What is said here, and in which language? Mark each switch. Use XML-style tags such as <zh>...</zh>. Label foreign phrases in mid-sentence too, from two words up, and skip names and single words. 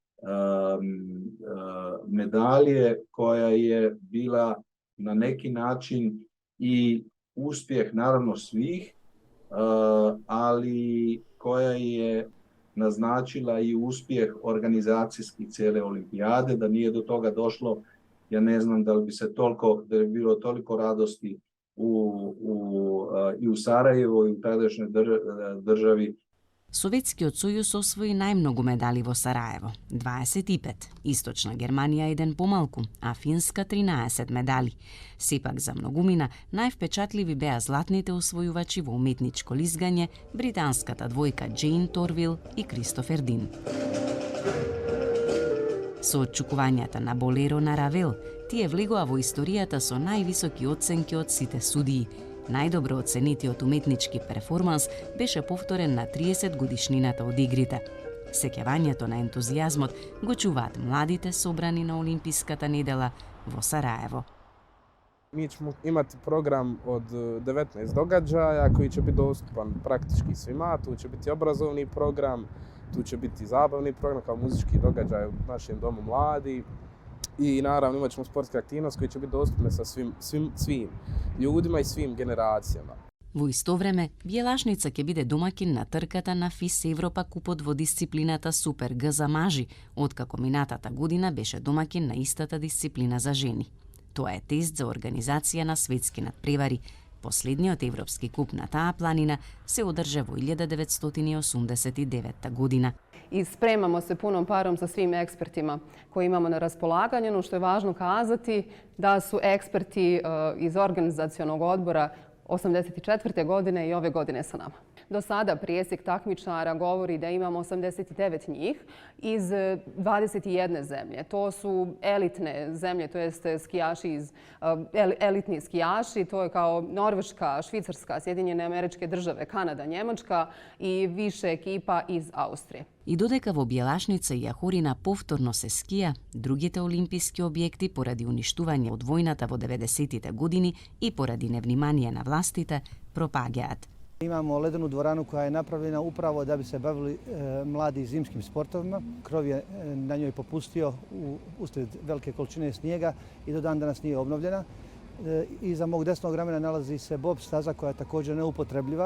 <bs>medalje koja je bila na neki način i uspjeh naravno svih, ali koja je naznačila i uspjeh organizacijski cijele olimpijade. Da nije do toga došlo, ja ne znam da li bi bilo toliko radosti i u Sarajevu i u tadašnjoj državi.</bs> <mk>Советскиот сојуз освои најмногу медали во Сараево, 25. Источна Германија еден помалку, а Финска 13 медали. Сепак за многумина највпечатливи беа златните освојувачи во уметничко лизгање, британската двојка Джейн Торвил и Кристофер Дин. Со отчукувањата на Болеро на Равел, тие влегоа во историјата со највисоки оценки од сите судии. Најдобро оценетиот уметнички перформанс беше повторен на 30 годишнината од игрите. Сеќавањето на ентузијазмот го чуваат младите собрани на Олимписката недела во Сараево.</mk> <bs>Mi ćemo imati program od 19 događaja koji će biti dostupan praktički svima. Tu će biti obrazovni program, tu će biti zabavni program kao muzički događaj u našem domu mladi. I naravno imat ćemo sportske aktivnosti koje će biti dostupne sa svim ljudima i svim generacijama.</bs> <mk>Во исто време, Бјелашница ќе биде домакин на трката на ФИС Европа купот во дисциплината Супер Г за мажи, откако минатата година беше домакин на истата дисциплина за жени. Тоа е тест за организација на светски надпревари. Последниот европски куп на таа планина се одржа во 1989 година.</mk> <bs>I spremamo se punom parom sa svim ekspertima koje imamo na raspolaganju. Ono što je važno kazati da su eksperti iz organizacionog odbora 1984. godine i ove godine sa nama. Do sada presjek takmičara govori da imamo 89 njih iz 21 zemlje. To su elitne zemlje, to jeste skijaši elitni skijaši. To je kao Norveška, Švicarska, Sjedinjene Američke Države, Kanada, Njemačka i više ekipa iz Austrije.</bs> <mk>И додека во Бјелашница и Јахорина повторно се скија, другите олимписки објекти поради уништување од војната во 90-тите години и поради невнимание на властите пропаѓаат.</mk> <bs>Imamo ledenu dvoranu koja je napravljena upravo da bi se bavili mladi zimskim sportovima. Krov je na njoj popustio usred velike količine snijega i do dan danas nije obnovljena. Iza mog desnog ramena nalazi se bob staza koja je također neupotrebljiva.</bs>